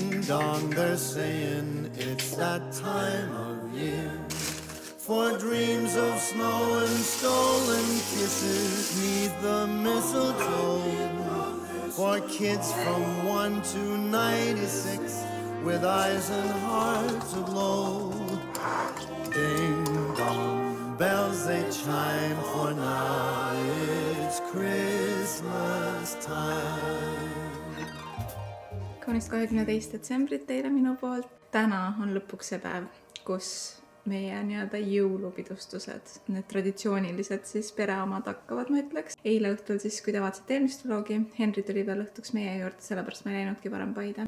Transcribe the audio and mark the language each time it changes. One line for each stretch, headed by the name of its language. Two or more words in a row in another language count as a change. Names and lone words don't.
English: dong, they're saying it's that time of year for dreams of snow and stolen kisses 'neath the mistletoe, for kids from 1 to 96 with eyes and hearts aglow. Ding dong, bells they chime, for now it's Christmas time.
Estonian: Kaunist 22. detsembrit teile minu poolt. Täna on lõpuks see päev, kus meie nii-öelda jõulupidustused, need traditsioonilised siis pereomad hakkavad, ma ütleks. Eile õhtul siis, kui te vaatasite eelmist vlogi, Henri tuli veel õhtuks meie juurde, sellepärast ma ei läinudki varem Paide.